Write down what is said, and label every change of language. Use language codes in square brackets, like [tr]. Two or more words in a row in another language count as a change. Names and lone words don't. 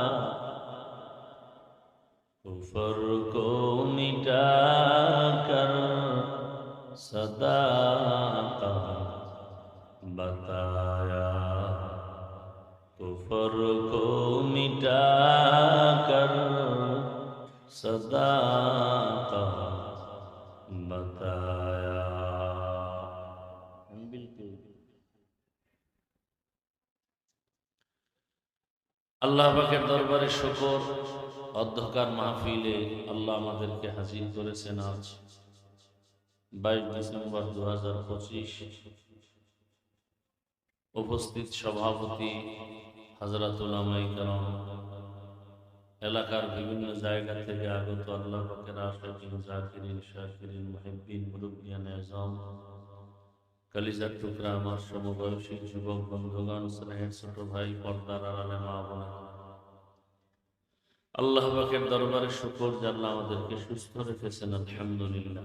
[ur] کفر کو مٹا کر صداقت بتایا. کفر کو مٹا کر صداقت بتایا. [bn] بالکل আল্লাহ পাকের দরবারে শুকর. অধ্যকার মাহফিলে আল্লাহ আমাদেরকে হাজির করেছেন আজ 22 ডিসেম্বর 2025. উপস্থিত সভাপতি হযরত উলামায়ে কেরাম, এলাকার বিভিন্ন জায়গা থেকে আগত আল্লাহ পাকের আশিকিন, জাকিরিন, শাকিরিন, মুহিব্বিন, মুরব্বিয়ান আযম, কলিজার টুকরা আমার সমবয়সী যুবক বন্ধুগণ, স্নেহের ছোট ভাই, পর্দার আড়ালে মা বোনেরা, আল্লাহ পাকের দরবারে শুকর যে আল্লাহ আমাদেরকে সুস্থ রেখেছেন, আলহামদুলিল্লাহ।